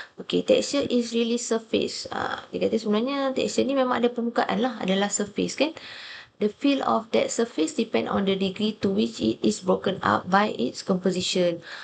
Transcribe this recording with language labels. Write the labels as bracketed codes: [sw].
[en] Okay, texture is really surface. [ms] Dia kata sebenarnya texture ni memang ada permukaan lah, adalah surface kan. [en] The feel of that surface depend on the degree to which it is broken up by its composition.